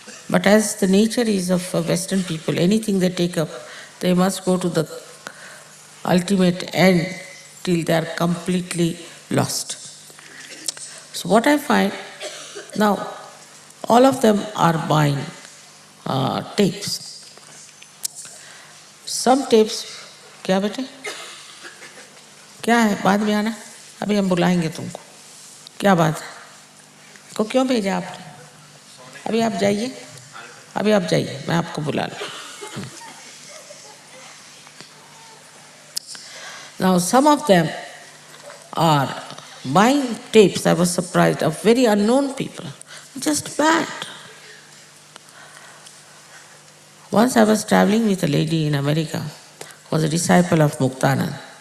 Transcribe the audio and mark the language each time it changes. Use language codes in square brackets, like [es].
[en] But as the nature is of Western people, anything they take up, they must go to the ultimate end till they are completely lost. So what I find now, all of them are buying tapes. Some tapes, [hi] क्या बेटे? क्या है? बाद में आना, अभी हम बुलाएंगे तुमको. क्या बात है? को क्यों भेजा आपने? अभी आप जाइए, अभी आप जाइए, मैं आपको बुला लूँ. [en] Now some of them are buying tapes, I was surprised, of very unknown people, just bad. Once I was traveling with a lady in America, who was a disciple of Muktanand.